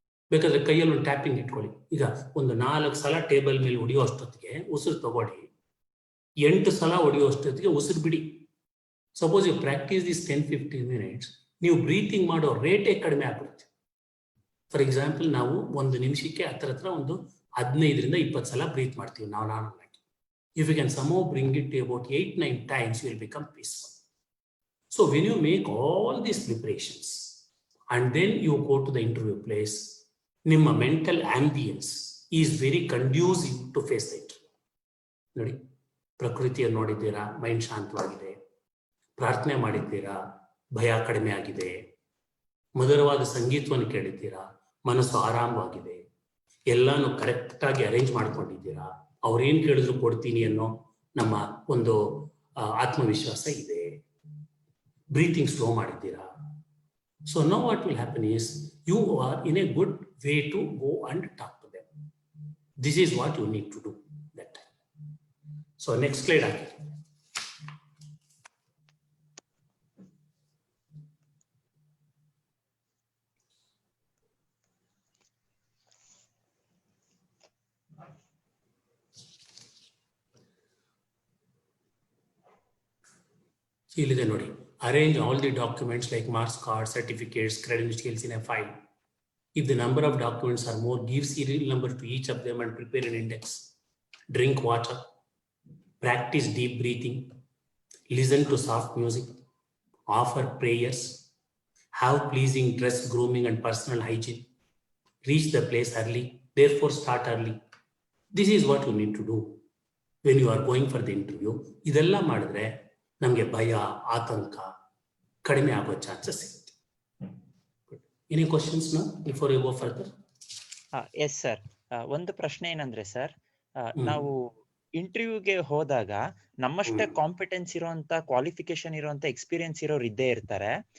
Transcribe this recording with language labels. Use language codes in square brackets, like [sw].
[kn] ಬೇಕಾದ್ರೆ ಕೈಯಲ್ಲಿ ಒಂದು ಟ್ಯಾಪಿಂಗ್ ಇಟ್ಕೊಳ್ಳಿ. ಈಗ ಒಂದು 4 ಸಲ ಟೇಬಲ್ ಮೇಲೆ ಹೊಡೆಯೋ ಅಷ್ಟೊತ್ತಿಗೆ ಉಸಿರು ತಗೊಳ್ಳಿ, 8 ಸಲ ಹೊಡೆಯೋ ಅಷ್ಟೊತ್ತಿಗೆ ಉಸಿರು ಬಿಡಿ. [en] suppose you practice this 10-15 minutes, [kn] ನೀವು ಬ್ರೀತಿಂಗ್ ಮಾಡೋ ರೇಟೇ ಕಡಿಮೆ ಆಗ್ಬಿಡುತ್ತೆ. ಫಾರ್ ಎಕ್ಸಾಂಪಲ್, ನಾವು 1 ನಿಮಿಷಕ್ಕೆ ಹತ್ರ ಒಂದು 15-20 ಸಲ ಬ್ರೀತ್ ಮಾಡ್ತೀವಿ ನಾವು ನಾರ್ಮಲ್ ಆಗಿ. [en] If you can somehow bring it to about 8-9 times, you will become peaceful. So when you make all these preparations and then you go to the interview place, ನಿಮ್ಮ mental ambience is very conducive to face the interview. [kn] ನೋಡಿ, ಪ್ರಕೃತಿಯನ್ನು ನೋಡಿದ್ದೀರಾ, mind ಶಾಂತವಾಗಿದೆ. ಪ್ರಾರ್ಥನೆ ಮಾಡಿದ್ದೀರಾ, ಭಯ ಕಡಿಮೆ ಆಗಿದೆ. ಮಧುರವಾದ ಸಂಗೀತವನ್ನು ಕೇಳಿದ್ದೀರಾ, ಮನಸ್ಸು ಆರಾಮವಾಗಿದೆ. ಎಲ್ಲಾನು ಕರೆಕ್ಟಾಗಿ ಅರೇಂಜ್ ಮಾಡ್ಕೊಂಡಿದ್ದೀರಾ. ಅವ್ರೇನು ಕೇಳಿದ್ರು ಕೊಡ್ತೀನಿ ಅನ್ನೋ ನಮ್ಮ ಒಂದು ಆತ್ಮವಿಶ್ವಾಸ ಇದೆ. ಬ್ರೀತಿಂಗ್ ಸ್ಲೋ ಮಾಡಿದ್ದೀರಾ. [en] So now what will happen is you are in a good way to go and talk to them. This is what you need to do that time. So next slide again. [kn] ಇಲ್ಲಿದೆ ನೋಡಿ, [en] arrange all the documents like marks, cards, certificates, credentials in a file. If the number of documents are more, give serial number to each of them and prepare an index. Drink water, practice deep breathing, listen to soft music, offer prayers, have pleasing dress, grooming and personal hygiene, reach the place early, therefore start early. This is what you need to do when you are going for the interview. [kn] ಇದೆಲ್ಲ ಮಾಡಿದ್ರೆ ನಮಗೆ ಭಯ, ಆತಂಕ ಕಡಿಮೆ ಆಗೋ chances ಸಿಗುತ್ತೆ. [en] Any questions ನಾ before you go further? Yes sir. [kn] ಒಂದು ಪ್ರಶ್ನೆ ಏನಂದ್ರೆ ಸರ್, ನಾವು ಇಂಟರ್ವ್ಯೂಗೆ ಹೋದಾಗ ನಮ್ಮಷ್ಟೇ ಕಾಂಪಿಟೆನ್ಸ್ ಇರುವಂತ, ಕ್ವಾಲಿಫಿಕೇಶನ್ ಇರುವಂತ, ಎಕ್ಸ್ಪೀರಿಯನ್ಸ್ ಇರೋರು ಇದ್ದೇ ಇರ್ತಾರೆ.